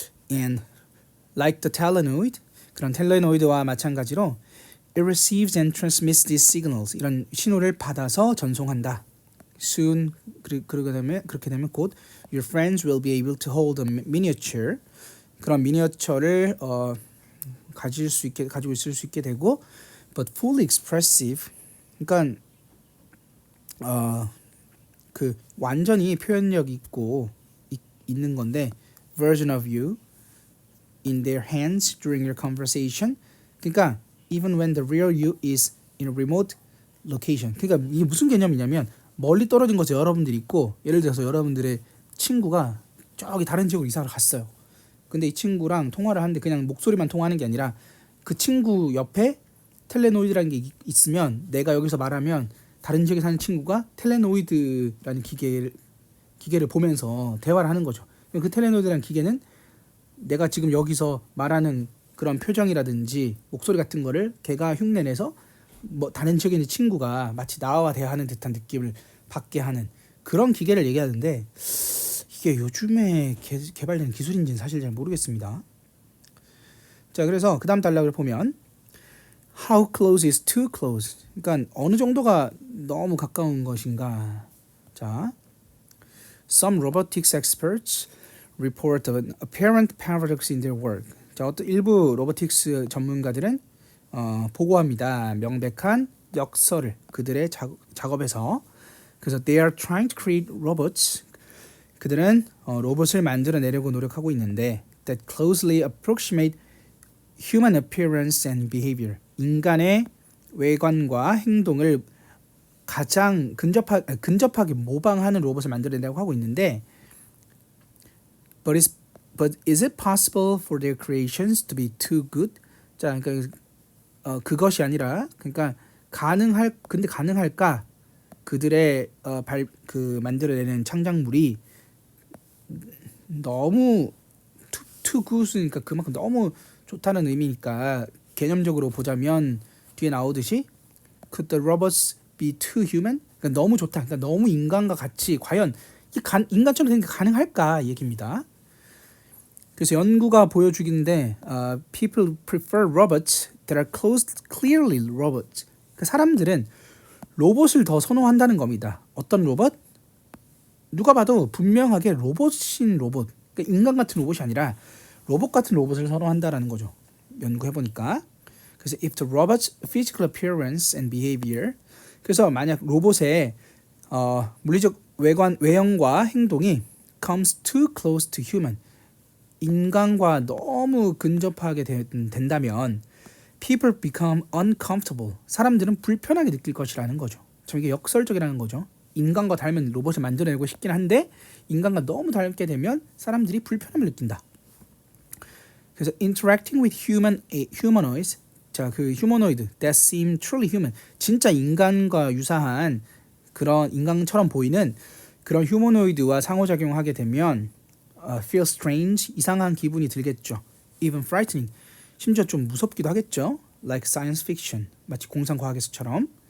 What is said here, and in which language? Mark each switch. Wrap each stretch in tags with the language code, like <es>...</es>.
<en>And like the Talenoid,</en> <ko>그런 텔레노이드와 마찬가지로</ko> <en>it receives and transmits these signals.</en> <ko>이런 신호를 받아서 전송한다.</ko> <en>Soon</en> <ko>그렇게 되면 곧</ko> <en>your friends will be able to hold a miniature.</en> <ko>그런 미니어처를 가지고 있을 수 있게 되고</ko> <en>but fully expressive.</en> <ko>그러니까 그 완전히 표현력 있고 있는 건데</ko> <en>version of you in their hands during your conversation. 그러니까 even when the real you is in a remote location.</en> <ko>그러니까 이게 무슨 개념이냐면 멀리 떨어진 곳에 여러분들이 있고 예를 들어서 여러분들의 친구가 저기 다른 지역으로 이사를 갔어요. 근데 이 친구랑 통화를 하는데 그냥 목소리만 통화하는 게 아니라 그 친구 옆에 텔레노이드라는 게 있으면 내가 여기서 말하면 다른 지역에 사는 친구가 텔레노이드라는 기계를 보면서 대화를 하는 거죠. 그 텔레노이드라는 기계는 내가 지금 여기서 말하는 그런 표정이라든지 목소리 같은 거를 걔가 흉내내서 뭐 다른 지역에 있는 친구가 마치 나와 대화하는 듯한 느낌을 받게 하는 그런 기계를 얘기하는데 이게 요즘에 개발되는 기술인지는 사실 잘 모르겠습니다. 자, 그래서 그 다음 단락을 보면</ko> <en>How close is too close?</en> <ko>그러니까 어느 정도가 너무 가까운 것인가.</ko> <en>자, Some robotics experts report an apparent paradox in their work.</en> <ko>자, 어떤 일부 로보틱스 전문가들은 보고합니다. 명백한 역설을 그들의 작업에서.</ko> <en>그래서 they are trying to create robots.</en> <ko>그들은 로봇을 만들어내려고 노력하고 있는데</ko> <en>that closely approximate human appearance and behavior.</en> <ko>인간의 외관과 행동을 가장 근접하게 모방하는 로봇을 만들어내려고 하고 있는데</ko> <en>but is it possible for their creations to be too good?</en> <ko>자, 그러니까 그것이 아니라 그러니까 근데 가능할까? 그들의 만들어내는 창작물이 너무 too good이니까 그만큼 너무 좋다는 의미니까 개념적으로 보자면 뒤에 나오듯이</ko> <en>could the robots be too human?</en> <ko>그러니까 너무 좋다. 그러니까 너무 인간과 같이 과연 인간처럼 되는 게 가능할까 이 얘기입니다. 그래서 연구가 보여주기인데</ko> <en>people prefer robots that are clearly robots.</en> <ko>그 사람들은 로봇을 더 선호한다는 겁니다. 어떤 로봇? 누가 봐도 분명하게 로봇인 로봇. 그러니까 인간 같은 로봇이 아니라 로봇 같은 로봇을 선호한다라는 거죠. 연구해보니까. 그래서</ko> <en>if the robot's physical appearance and behavior,</en> <ko>그래서 만약 로봇의 물리적 외형과 행동이</ko> <en>comes too close to human,</en> <ko>인간과 너무 근접하게 된다면</ko> <en>people become uncomfortable,</en> <ko>사람들은 불편하게 느낄 것이라는 거죠. 참 이게 역설적이라는 거죠. 인간과 닮은 로봇을 만들어내고 싶긴 한데 인간과 너무 닮게 되면 사람들이 불편함을 느낀다. 그래서</ko> <en>interacting with humanoids,</en> <ko>자, 그 휴머노이드</ko> <en>that seem truly human,</en> <ko>진짜 인간과 유사한 그런 인간처럼 보이는 그런 휴머노이드와 상호작용하게 되면</ko> <en>feel strange,</en> <ko>이상한 기분이 들겠죠.</ko> <en>even frightening,</en> <ko>심지어 좀 무섭기도 하겠죠.</ko> <en>like science fiction,</en> <ko>마치 공상과학에서처럼.</ko>